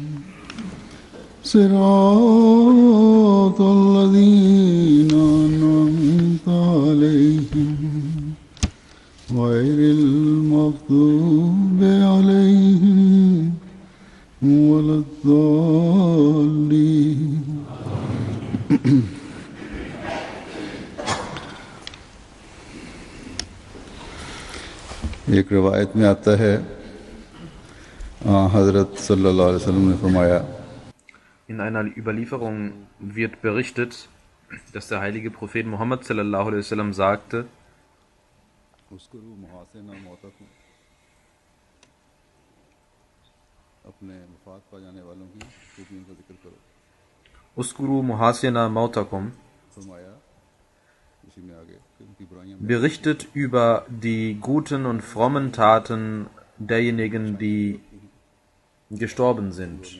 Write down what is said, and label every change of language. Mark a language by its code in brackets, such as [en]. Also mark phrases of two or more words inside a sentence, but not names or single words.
[ar] صراط الذين أنعمت عليهم غير المغضوب عليهم ولا الضالين [hi] एक रिवायत में आता है हज़रत [ar] صلى الله عليه وسلم [hi] ने फरमाया। [de] In einer Überlieferung wird berichtet, dass der heilige Prophet Muhammad [ar] صلى الله عليه وسلم [de] sagte: [ar] اذكروا محاسن موتاكم, [de] berichtet über die guten und frommen Taten derjenigen, die gestorben sind.